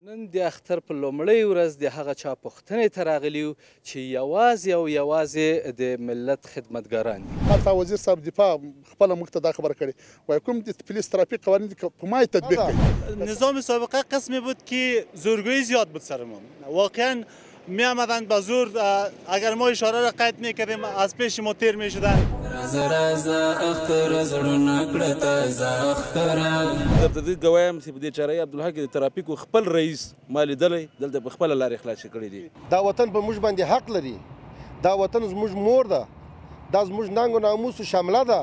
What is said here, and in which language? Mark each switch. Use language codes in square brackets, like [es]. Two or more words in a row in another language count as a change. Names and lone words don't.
[ps] نن د اختر په لومړۍ ورځ د هغه چا پوښتنې ته راغلي یو چې یوازې او یوازې د ملت خدمتګاران دي. حتی وزیر صاحب دفاع خپله موږ ته دا خبره کړې وایي کوم د پلیس ترافیک قوانین په ما تطبیق کړي. [fa] نظام سابقه قسمی بود که زورگویی زیاد بود سرمون. واقعا می آمدن با زور اگر ما اشاره را قطع میکردیم از پیش ما تیر میشدن. [ps] درته دې ګوایم چې په دې چارې عبدالحق د ترافیکو خپل رئیس ما لیدلی دلته په خپله لارې خلاصې کړي دي. دا وطن په موږ باندې حق لري، دا وطن زموږ مور ده، دا زموږ ننګ و ناموس شامله ده.